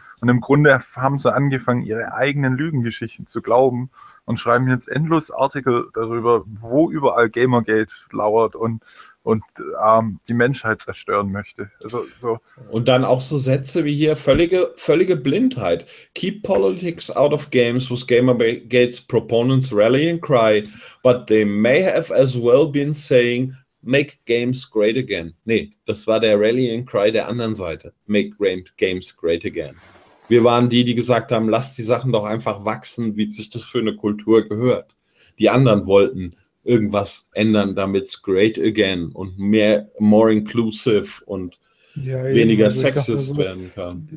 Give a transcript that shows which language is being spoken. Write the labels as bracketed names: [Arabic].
[German] Und im Grunde haben sie angefangen, ihre eigenen Lügengeschichten zu glauben und schreiben jetzt endlos Artikel darüber, wo überall Gamergate lauert und die Menschheit zerstören möchte. Also, so. Und dann auch so Sätze wie hier, völlige Blindheit. [English] Keep politics out of games with Gamergate's proponents rally and cry, but they may have as well been saying, make games great again. [German] Nee, das war der [English] rally and cry [German] der anderen Seite. [English] Make games great again. [German] Wir waren die, die gesagt haben, lass die Sachen doch einfach wachsen, wie sich das für eine Kultur gehört. Die anderen wollten irgendwas ändern, damit es [English] great again [German] und mehr [English] more inclusive [German] und ja, weniger also sexist so, werden kann.